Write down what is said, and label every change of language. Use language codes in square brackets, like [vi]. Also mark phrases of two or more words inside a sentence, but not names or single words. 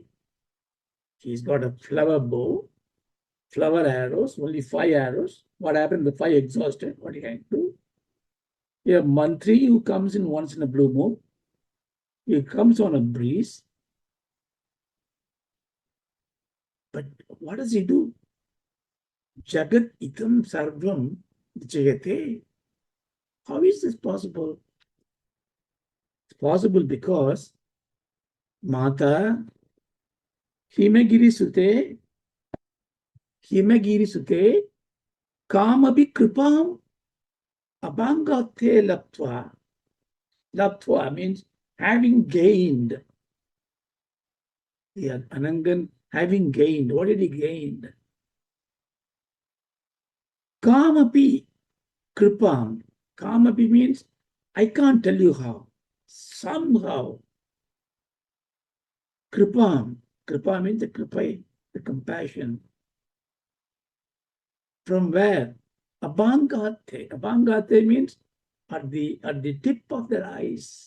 [en] He's got a flower bow, flower arrows, only 5 arrows. What happened? The 5 exhausted. What he can do? You have Mantri who comes in once in a blue moon. He comes on a breeze. But what does he do? [sa] जगदिदं सर्वं विजयते. [en] How is this possible? It's possible because [sa] माता हिमगिरिसुते कामपि पामपाङ्गात्ते लब्ध्वा. [en] Labdhvā means having gained. Yeah, Anangan having gained. What did he gain? [sa] कामपि कृपां. [en] Kām-api means I can't tell you how. Somehow. Kripāṁ. Kripa means the kripai, the compassion. From where? Apāṅgāttē. Apāṅgāttē means at the tip of their eyes.